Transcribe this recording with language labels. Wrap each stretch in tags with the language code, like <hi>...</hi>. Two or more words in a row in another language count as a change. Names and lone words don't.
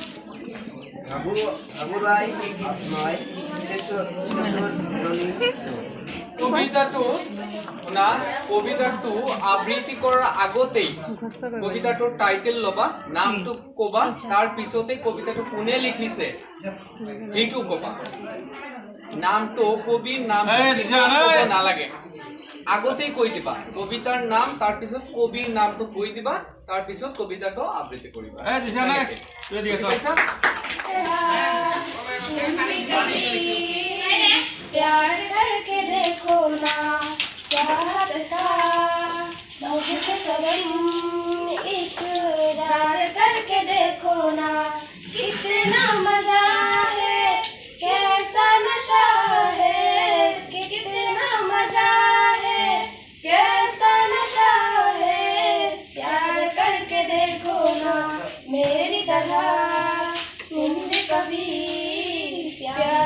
<as>ভাবুৰাই আত্মাই শেষৰ কবিতাটো আবৃত্তি কৰাৰ আগতেই কবিতাটোৰ টাইটেল ল'বা নামটো ক'বা তাৰ পিছতে কবিতাটো কোনে লিখিছে সেইটো ক'বা নামটো কবিৰ নাম নালাগে আগতেই কৈ দিবা কবিতাৰ নাম তাৰ পিছত কবিৰ নামটো কৈ দিবা তাৰ পিছত কবিতাটো আবৃত্তি কৰিবা</as> <hi>प्यार करके देखो ना चाहत का मुझसे सनम इकरार करके देखो ना कितना मजा है कैसा नशा है कितना मजा है कैसा नशा है प्यार करके देखो ना मेरी तरह तुम भी कभी प्यार</hi>